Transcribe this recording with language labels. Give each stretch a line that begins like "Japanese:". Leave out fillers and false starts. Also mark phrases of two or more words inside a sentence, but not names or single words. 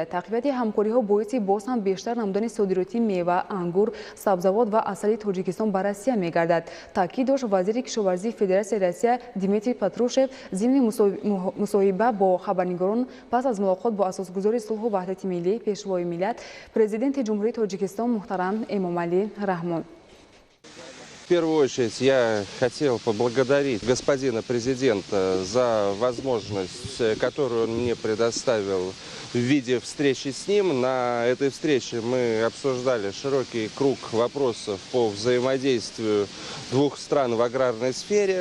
Tajik: Тақвияти ҳамкориҳо боиси боз ҳам бештар намудани содироти мева, ангур, сабзавот ва асали Тоҷикистон ба Россия мегардад. Таъкид дошт вазири кишоварзии Федератсияи Россия Дмитрий Патрушев зимни мусоҳиба бо хабарнигорон пас аз мулоқот бо асосгузори сулҳу ваҳдати миллӣ пешвои миллат президенти ҷумҳурии Тоҷикистон муҳтарам Эмомалӣ Раҳмон.
Russian: В первую очередь я хотел поблагодарить господина президента за возможность, которую он мне предоставил в виде встречи с ним. На этой встрече мы обсуждали широкий круг вопросов по взаимодействию двух стран в аграрной сфере.